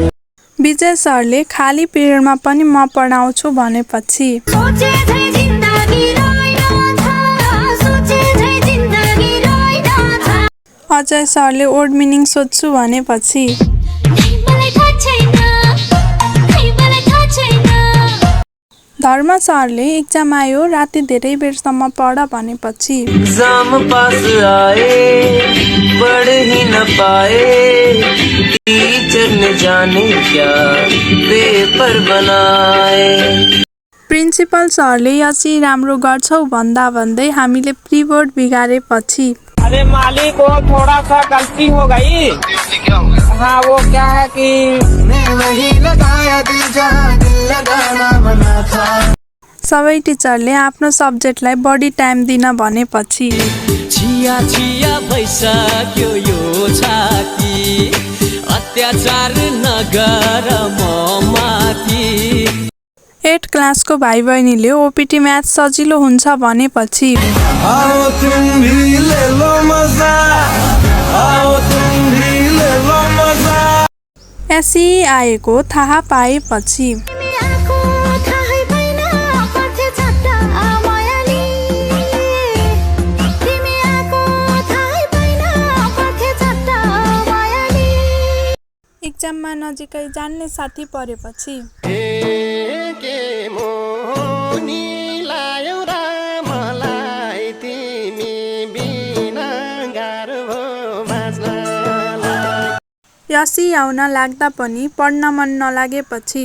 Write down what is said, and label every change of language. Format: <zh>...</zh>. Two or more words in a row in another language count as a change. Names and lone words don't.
<ne>विजय सरले खाली पिरियडमा पनि म पढाउँछु भनेपछि अजय सरले</ne> <en>old meaning</en> <ne>सोध्छु भनेपछि धर्म सरले एक्जाम आयो राति धेरै बेरसम्म पढ भनेपछि</ne> <hi>एग्जाम पास आए पढ़ ही न पाए टीचर ने जाने क्या पेपर बनाए</hi> <ne>प्रिन्सिपल सरले यसरी राम्रो गर्छौ भन्दा भन्दै हामीले</ne> <en>pre board</en> <ne>बिगारेपछि</ne> <hi>अरे मालिक वो थोड़ा सा गलती हो गई हाँ वो क्या है कि</hi> <ne>सबै टिचरले आफ्नो सब्जेक्टलाई बढी टाइम दिन भनेपछि छिया छिया भइसक्यो यो छाती अत्याचार नगर म माथि 8 क्लासको भाइ बहिनीले</ne> <en>opt math</en> <ne>सजिलो हुन्छ भनेपछि</ne> <hi>आओ तुम भी ले लो मजा आओ तुम भी ले लो मजा</hi> <ne>एसई आएको थाहा पाएपछि एक्जाममा नजिकै जान्ने साथी परेपछि यसी आउन लाग्दा पनि पढ्न मन नलागेपछि</ne>